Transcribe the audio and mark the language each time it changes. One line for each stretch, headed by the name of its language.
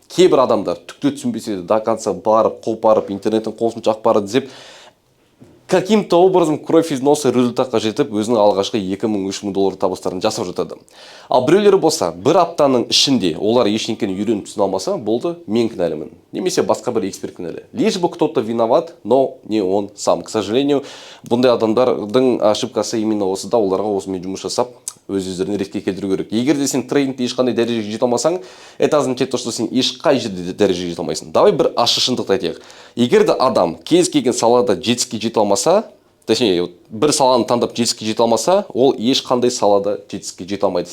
Kazakh: Кейбір адамдар түкті түсінбесе
Russian: до конца
Kazakh: барып, қопарып, интернеттің қосымша ақпарат іздеп,
Russian: каким-то образом кровь из носа
Kazakh: результатқа жетіп, өзінің алғашқы 2000-3000 доллар табыстарын жасап жатады. Ал біреулері болса, бір аптаның ішінде олар ештеңені үйреніп түсіне алмаса, болды, мен кінәлімін. Немесе басқа бір эксперт кінәлі.
Russian: Лишь бы кто-то виноват, но не он сам. К сожалению,
Kazakh: бұндай адамдардың ошибкасы
Russian: именно
Kazakh: осыда, оларға осымен жұмыс жасап, өз-өздеріне ретке келтіру керек. Егер де сен трейдингте ешқандай дәрежеге жете алмасаң,
Russian: это означает то, что
Kazakh: сен ешқай жерде дәрежеге жете алмайсың.
Russian: Давай
Kazakh: бір ашық шындықты айтайық. Егер де адам кез келген салада жетістікке жете алмаса,
Russian: точнее,
Kazakh: бір саланы таңдап жетістікке жете алмаса, ол ешқандай салада жетістікке жете алмайды.